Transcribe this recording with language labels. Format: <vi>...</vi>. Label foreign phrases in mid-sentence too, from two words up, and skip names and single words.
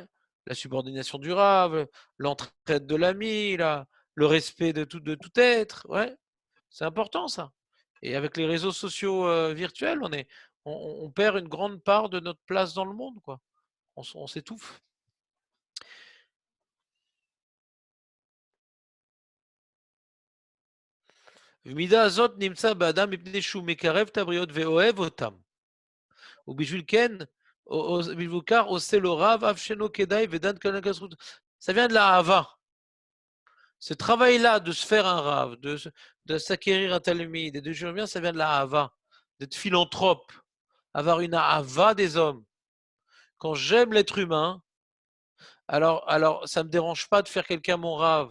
<fr>La subordination durable, l'entraide de l'ami, le respect de tout être. Ouais. C'est important, ça. Et avec les réseaux sociaux virtuels, on perd une grande part de notre place dans le monde, quoi. On s'étouffe.</fr> <he>ומידה הזאת נמצא באדם מפני שהוא מקרב את הבריות ואוהב אותם. ובשביל כן, בשביל כך עושה לו רב, אף שאינו כדאי ודן כנגד הזכות.</he> <fr>Ça vient de la hava. Ce travail-là de se faire un rave, de s'acquérir un talmide et de juger bien, ça vient de la hava, d'être philanthrope, avoir une hava des hommes. Quand j'aime l'être humain, alors ça ne me dérange pas de faire quelqu'un mon rave.</fr>